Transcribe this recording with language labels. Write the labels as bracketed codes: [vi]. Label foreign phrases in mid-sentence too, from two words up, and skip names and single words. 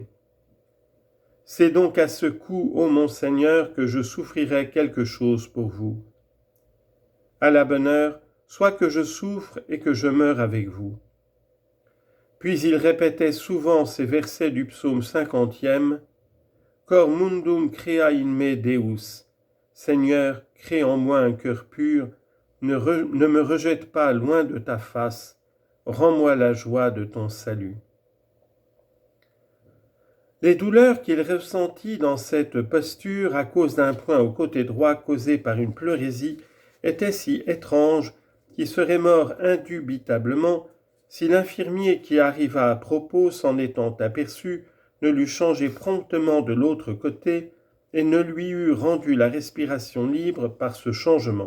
[fr] C'est donc à ce coup, ô mon Seigneur, que je souffrirai quelque chose pour vous. À la bonne heure, soit que je souffre et que je meure avec vous. » Puis il répétait souvent ces versets du psaume 50e, « [la] Cor mundum crea in me Deus. [fr] Seigneur, crée en moi un cœur pur, ne me rejette pas loin de ta face, rends-moi la joie de ton salut. » Les douleurs qu'il ressentit dans cette posture à cause d'un point au côté droit causé par une pleurésie étaient si étranges qu'il serait mort indubitablement si l'infirmier qui arriva à propos, s'en étant aperçu, ne l'eût changé promptement de l'autre côté et ne lui eût rendu la respiration libre par ce changement.